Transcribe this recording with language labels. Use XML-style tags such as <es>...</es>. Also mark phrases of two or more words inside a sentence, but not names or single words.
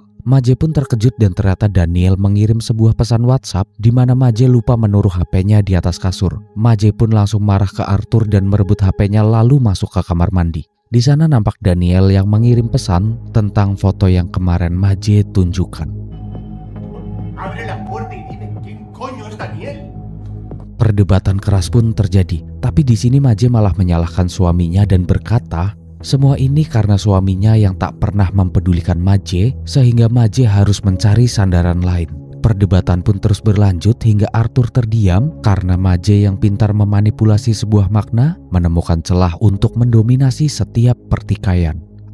<id>Maje pun terkejut dan ternyata Daniel mengirim sebuah pesan WhatsApp di mana Maje lupa menaruh HP-nya di atas kasur. Maje pun langsung marah ke Arthur dan merebut HP-nya lalu masuk ke kamar mandi. Di sana nampak Daniel yang mengirim pesan tentang foto yang kemarin Maje tunjukkan.</id> <es>Abre la puerta y dime quién coño es Daniel.</es> <id>Perdebatan keras pun terjadi, tapi di sini Maje malah menyalahkan suaminya dan berkata, semua ini karena suaminya yang tak pernah mempedulikan Maje, sehingga Maje harus mencari sandaran lain. Perdebatan pun terus berlanjut hingga Arthur terdiam karena Maje yang pintar memanipulasi sebuah makna menemukan celah untuk mendominasi setiap pertikaian.</id>